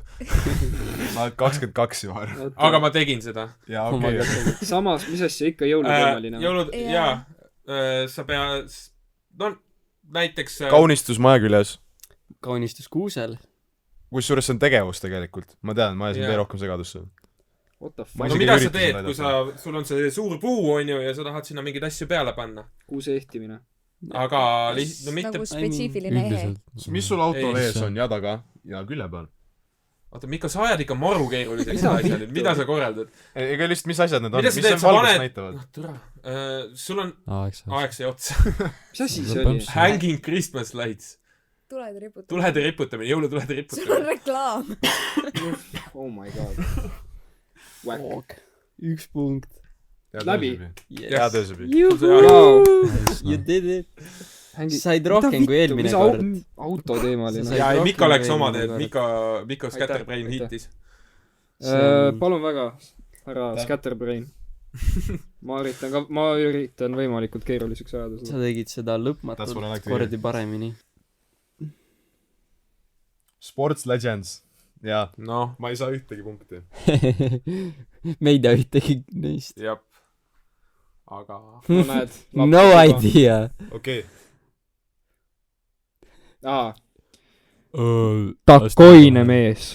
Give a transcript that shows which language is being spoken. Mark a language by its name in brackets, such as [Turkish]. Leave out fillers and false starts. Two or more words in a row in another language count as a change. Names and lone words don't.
[Estonian] sa oled 22 juba . aga ma tegin seda . jaa , okei . samas , mis asja ikka jõuluteemaline . jõulud , Jaa. jaa . sa pead , no näiteks kaunistus maja küljes . kaunistus kuusel . kusjuures see on tegevus tegelikult . ma tean , ma ajasin Jaa. veel rohkem segadusse . [English] What the [Estonian] Ma [English] fuck ? [Estonian] no isegi mida sa üritasin teed , näidata. kui sa , sul on see suur puu , onju , ja sa tahad sinna mingeid asju peale panna . kuuse ehtimine . aga no mitte nagu , spetsiifiline ehe . üldiselt . mis sul autol Ei, ees see- on ja taga ja külje peal ? oota , Miko , sa ajad ikka maru keeruliseks Mida seda asja vittu? nüüd , mida sa korraldad ? ega lihtsalt , mis asjad need on , Mida sa mis teed? need Sa valgust paned- näitavad ? noh , türa . sul on , eks aeg sai otsa . mis asi see See oli põmps. ? [English] Hanging Christmas lights . [Estonian] tuled ja riputad . tulede riputamine , jõulutulede sul on riputamine . reklaam . [English] Oh my god . Whack . [Estonian] 1 punkt . Läbi. hea töö sõbi . [English] You did it . said [Estonian] Mida rohkem kui vittu, eelmine mis kord . autoteemaline Sa . ja ei , rohkem Miko läks kui oma eelmine teed , kord. Miko Aitäh, Scatterbrain aitäh. hittis . palun väga , härra Scatterbrain . ma üritan võimalikult keeruliseks ajada sa seda . tegid seda [English] That's what I [Estonian] lõpmatult [English] like to hear. [Estonian] kordi paremini . Sports Legends . jaa , noh , ma ei saa ühtegi punkti . me ei tea ühtegi neist . jah . aga no näed . [English] No . idea . [Estonian] okei . aa , takoine . mees .